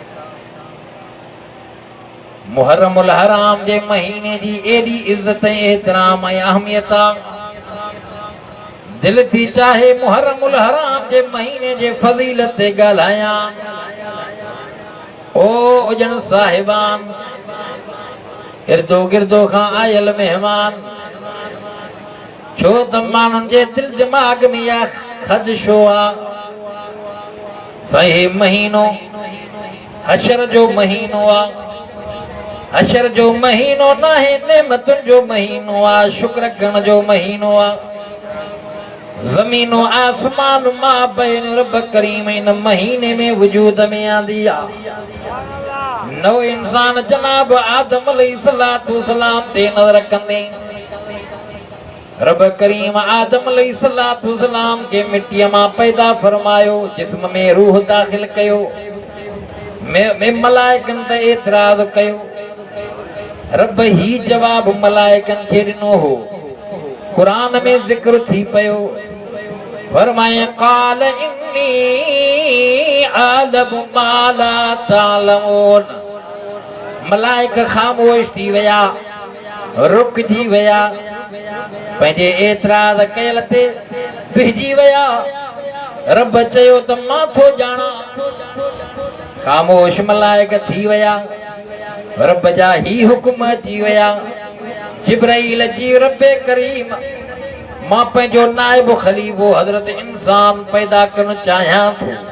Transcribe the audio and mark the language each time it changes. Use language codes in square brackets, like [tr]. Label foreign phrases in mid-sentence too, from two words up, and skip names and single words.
[sd] मुहर्रमुल हराम जे महीने जी एॾी इज़त ऐं एहतराम ऐं अहमियत आहे दिल थी चाहे मुहर्रमुल हराम जे महीने जे फज़ीलत ते ॻाल्हायां ओ उजण साहिबान इर्दो गिर्दो खां आयल मेहमान छो त माण्हुनि जे दिल दिमाग़ में इहा ख़दशो आहे सही महीनो हशर जो महीनो आहे अशर जो महीनो ना है नेमतुन जो महीनो आ शुक्र करण जो महीनो आ ज़मीनो आसमान मां बैन रब करीम इन महीने में वजूद में आंदी आ नौ इंसान जनाब आदम [ar] عليه الصلاة والسلام [sd] ते नज़र कंदे रब करीम आदम [ar] عليه الصلاة والسلام [sd] के मिट्टी मां पैदा फरमायो जिस्म में रूह दाखिल कयो में मलाइकन ते एतराज कयो रब ही जवाब मलाइकन खे ॾिनो हो कुरान में जिक्र थी पयो फरमाए [ar] قال إني أعلم ما لا تعلمون [sd] मलाइक खामोश थी विया रुक थी विया पंहिंजे एतराज कयल ते बिहजी विया रब चयो त मां थो ॼाणा खामोश मलाइक थी विया रब जा ही हुक्म अची विया जिब्राइल जी रब करीम मां पंहिंजो नाइब खलीफो हज़रत इंसान पैदा करणु चाहियां थो